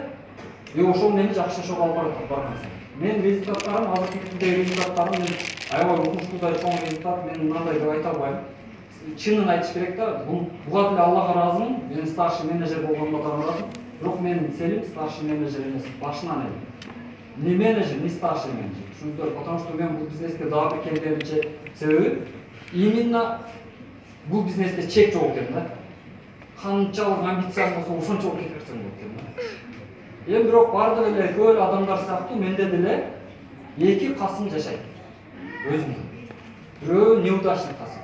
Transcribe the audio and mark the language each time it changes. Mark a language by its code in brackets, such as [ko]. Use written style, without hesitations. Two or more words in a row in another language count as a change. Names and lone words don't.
[ky] Ошол мени жакшы жашоого алып барган. Мен результаттарым, азыркы результаттарым мен аябай укмуштуудай чоң результат, мен мындай деп айта албайм. Чынын айтыш керек да, буга деле Аллага ыраазымын. Мен [ru] старший менеджер [ky] болгоныма да ыраазымын. Бирок менин целим [ru] старший менеджер [ky] эмес, башынан эле. [ru] Не менеджер, не старший менеджер. [ky] Түшүндүр, [ru] потому что [ky] мен бул бизнеске дагы бир келгенимче себеби именно бул бизнесте чек жок экен да. Канчалык амбицияң болсо ошончолук кетирсең болот экен да. Эми бирок бардык эле көп адамдар сыяктуу менде деле эки касым жашайт. Өзүмдүн. Бирөө неудачный касым.